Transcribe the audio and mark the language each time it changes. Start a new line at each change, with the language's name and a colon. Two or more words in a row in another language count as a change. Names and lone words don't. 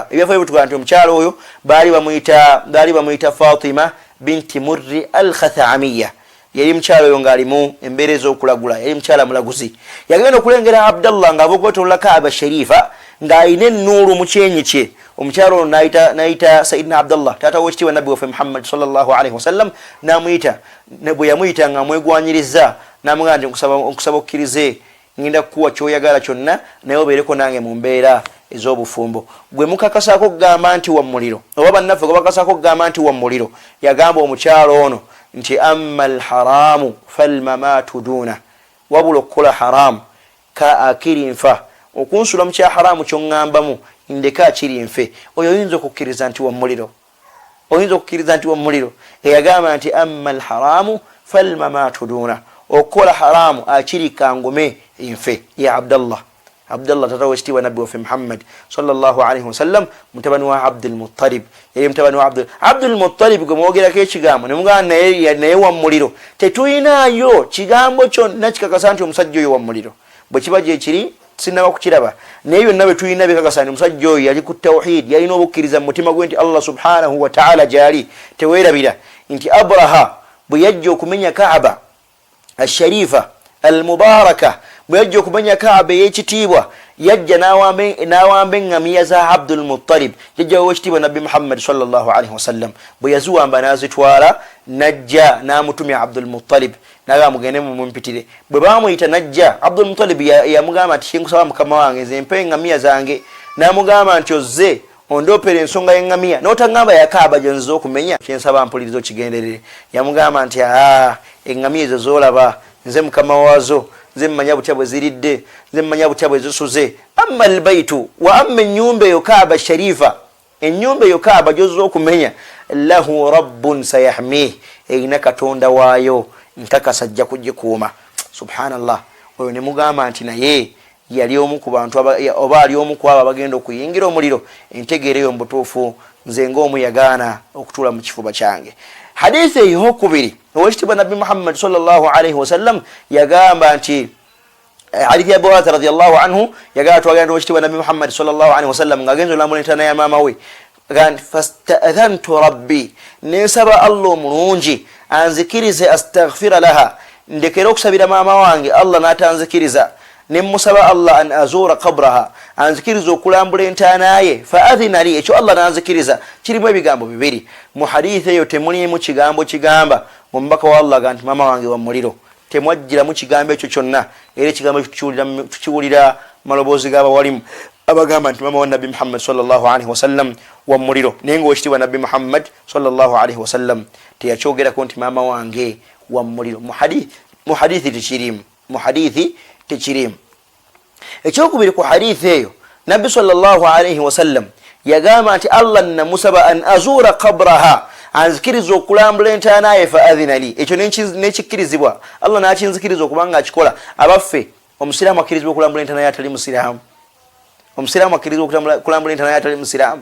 Ganda: Ebyafaayo bituga nti omukyala oyo baali bamuyita Fatima binti Murri al-Khathamiyya. Yali mukyala oyo ng'alimu embeera ez'okulagula, yali mukyala mulaguzi. Yagenda okulengera Abdallah ng'avogotola Kaaba Sharifa ng'ayina ennuulu mu kyenyi kye. Omukyala ono n'ayita Sayyidina Abdallah taata w'ekitiibwa Nabbi waffe Muhammad
Arabic: sallallahu alaihi wasallam
Ganda: n'amuyita. Bwe yamuyita nga amwegwanyirizza n'amugamba nti nkusaba okkirize ngenda kukuwa ky'oyagala kyonna naye obeereko nange mu mbeera ez'obufumbo. Gwe mukakasaako okugamba nti wa muliro oba bannaffe gwe bakasaako okugamba nti wa muliro yagamba omukyala ono nti
Arabic: amma alharamu falmamaatu duuna,
Ganda: wabula okukola haramu ka akiri nfa. Okunsula mu kya haramu ky'oŋŋambamu ndeka akiri nfe. Oyo oyinza okukkiriza nti wa muliro. Eyagamba nti
Arabic: amma alharamu falmamaatu duuna,
Ganda: okukola haramu akiri kangume nfe. Ya Abdallah taata w'ekitiibwa Nabbi waffe Muhammad
Arabic: sallallahu alaihi wasallam
Ganda: mutabani wa Abdul Muttalib. Yali mutabani wa Abdul Muttalib gwe mwogerako ekigambo ne mugamba naye wa muliro. Tetuyinaayo kigambo kyonna kikakasa nti omusajja oyo wa muliro. Bwe kiba gye kiri sinaba kukiraba naye byonna bye tulina bikakasa nti omusajja oyo yali ku tawhid, yalina obukkiriza mu mutima gwe nti
Arabic: Allah subhanahu wa ta'ala
Ganda: gyali. Teweerabira nti Abraha bwe yajja okumenya Kaaba
Arabic: asharifa almubaraka,
Ganda: bwe yajja okumenya Kaaba ey'ekitiibwa yajja n'awamba eŋŋamiya za Abdul Muttalib, yajja w'ekitiibwa Nabbi Muhammad
Arabic: sallallahu alaihi wasallam.
Ganda: Bwe yaziwamba n'azitwala najja n'amutumya Abdul Muttalib naga mugende mumpitire. Bwe baamuyita najja, Abdul Muttalib yamugamba nti kyenkusaba mukama wange nze mpe eŋŋamiya zange. N'amugamba nti ozze ondoopera ensonga y'eŋŋamiya n'otaŋŋamba ya Kaaba gy'onziza okumenya, kyensaba mpuliriza okigenderere. Yamugamba nti eŋŋamiya ezo z'olaba nze mukama waazo, nze mmanya butya bwe ziridde, nze mmanya butya bwe zisuze.
Arabic: Amma albaytu wa amma
Ganda: ennyumba eyo Kaaba Sharifa, ennyumba eyo Kaaba gy'ozza okumenya,
Arabic: lahu rabbun sayahmih,
Ganda: erina katonda waayo nkakasa ajja kugikuuma. Subhanallah. Oyo ne mugamba nti naye yali omu ku bantu oba ali omu ku abo abagenda okuyingira omuliro. Entegeera eyo mbutuufu nze ng'omu yagaana okutuula mu kifuba kyange. Hadithi ey'okubiri ow'ekitiibwa Nabbi Muhammad
Arabic: sallallahu alaihi wasallam
Ganda: yagamba nti hadithi ya Abu Hurairah
Arabic: radiyallahu anhu
Ganda: yagamba twagenda ow'ekitiibwa Nabbi Muhammad
Arabic: sallallahu alaihi wasallam
Ganda: ng'agenza olamulentana ya maama we gandi
Arabic: fasta'adhantu rabbi,
Ganda: nensaba Allah omulungi anzikirize
Arabic: astaghfira laha,
Ganda: ndekera okusabira maama wange Allah n'atanzikiriza. Nemusaba Allah
Arabic: an azura qabraha,
Ganda: anzikiriza okulambula entaana ye.
Arabic: Fa adhina li,
Ganda: ekyo Allah n'anzikiriza. Kirimu ebigambo bibiri. Mu hadithi eyo temulimu kigambo kigamba omubaka wa Allah ganti maama wange wa muliro. Temwajjiramu kigambo ekyo kyonna. Era ekigambo tukiwulira maloboozi g'abawalimu abagamba nti maama wa Nabbi Muhammad
Arabic: sallallahu alaihi wasallam
Ganda: wa muliro. Naye ng'owekitiibwa Nabbi Muhammad
Arabic: sallallahu alaihi wasallam
Ganda: teyakyogerako nti maama wange wa muliro. Mu hadithi tekirimu. Tekirimu. Ekyokubiri ku hadithi eyo Nabbi
Arabic: sallallahu alaihi wasallam
Ganda: yagamba nti Allah namusaba
Arabic: an azura qabraha,
Ganda: anzikiriza okulambula entaana ye.
Arabic: Fa adhina li,
Ganda: ekyo nekikkirizibwa. Allah n'akinzikiriza okubanga akikola. Abaffe omusiraamu akkirizibwa okulambula entaana ye atali musiraamu. Omusiraamu akkirizibwa okulambula entaana ye atali musiraamu.